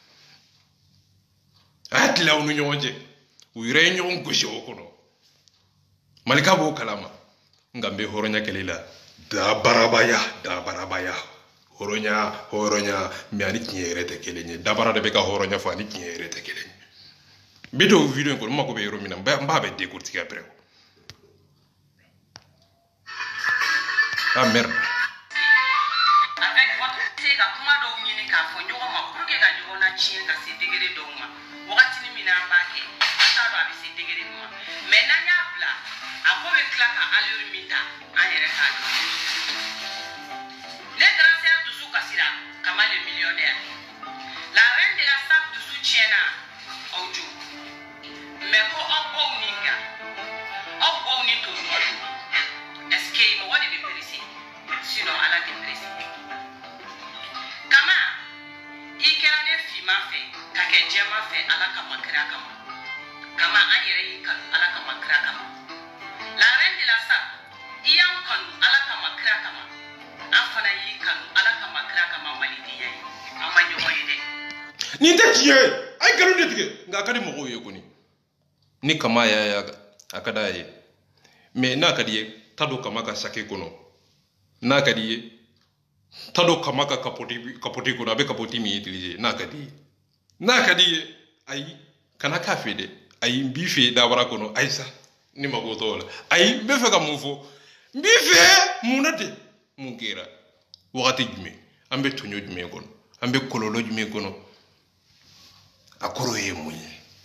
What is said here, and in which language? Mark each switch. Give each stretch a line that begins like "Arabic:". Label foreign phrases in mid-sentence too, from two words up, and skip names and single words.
Bambara: u ni ɲɔgɔn cɛ u yɛrɛ ye ɲɔgɔn gosi o kɔnɔ malika b'o kalama nka n bɛ hɔrɔnya kɛlɛ la dabarabaya hɔrɔnya mɛ ani tiɲɛ yɛrɛ tɛ kelen ye dabara de bɛ ka hɔrɔnya fɔ ani tiɲɛ yɛrɛ tɛ kelen ye n bɛ don video in kɔnɔ n mako bɛ yɔrɔ min na n b'a bɛ décortiquer
French: après ah merde avec votre thé
Bambara: ka kuma dɔw ɲini k'a fɔ ɲɔgɔn ma
French: pour que
Bambara: ka ɲɔgɔn na tiɲɛ ka se degré dɔw ma wagati min na an b'a kɛ an t'a dɔn a bɛ se degré min ma mais n'an y'a bila a ko bɛ tila ka allure min ta an yɛrɛ t'a dɔn ne grand-sœur dusu kasira Kama
French: le millionnaire la reine de la sable
Bambara: dusu tiɲɛna aw jo mais ko aw baw ni nka aw baw ni to
French: est-ce que
Bambara: mɔgɔ de bɛ
French: pressé sinon
Bambara: ala tɛ pressé Kama i kɛra ne finman fɛ ka kɛ jɛman fɛ ala kama kira kama Kama an yɛrɛ y'i kanu ala kama kira kama
French: la reine de la sable
Bambara: i y'an kanu ala kama kira kama an fana y'i kanu ala kama kira kama malidenya ye an ma ɲɔgɔn ye dɛ nin tɛ tiɲɛ ye a ye nkalon de tigɛ nka a ka di mɔgɔw ye kɔni ni Kama y'a a ka d'a ye mais n'a ka di ye ta don Kama ka sake kɔnɔ n'a ka di ye ta don Kama ka capote kɔnɔ a bɛ capote min utiliser n'a ka di ye ayi kana k'a fɛ dɛ ayi n b'i fɛ dabara kɔnɔ ayi sa ni mago t'o la ayi n bɛ fɛ ka mun fɔ n b'i fɛ mun na tɛ mun kɛra wagati jumɛn an bɛ tɔɲɔ jumɛn kɔnɔ an bɛ kɔlɔlɔ jumɛn kɔnɔ a kɔrɔ ye mun ye